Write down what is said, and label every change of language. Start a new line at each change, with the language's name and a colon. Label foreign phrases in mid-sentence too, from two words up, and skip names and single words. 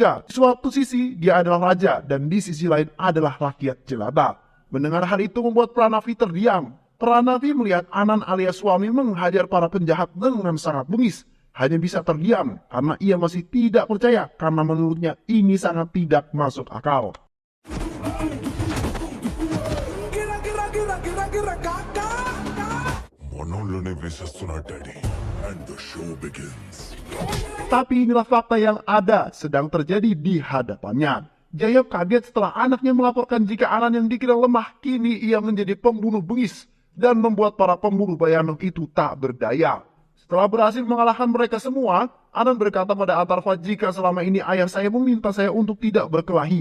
Indonesian: Di suatu sisi dia adalah raja dan di sisi lain adalah rakyat jelata. Mendengar hal itu membuat Pranavi terdiam. Pranavi melihat Anan alias suami menghajar para penjahat dengan sangat bengis. Hanya bisa terdiam karena ia masih tidak percaya karena menurutnya ini sangat tidak masuk akal.
Telugu: మనోళ్ళనే వేసేస్తున్నాడు డాడీ
English: and the show begins.
Indonesian: Tapi inilah fakta yang ada sedang terjadi di hadapannya. Jayam kaget setelah anaknya melaporkan jika Anan yang dikira lemah kini ia menjadi pembunuh bengis dan membuat para pembunuh bayaran itu tak berdaya. Setelah berhasil mengalahkan mereka semua, Anan berkata pada Atharva jika selama ini ayah saya meminta saya untuk tidak berkelahi.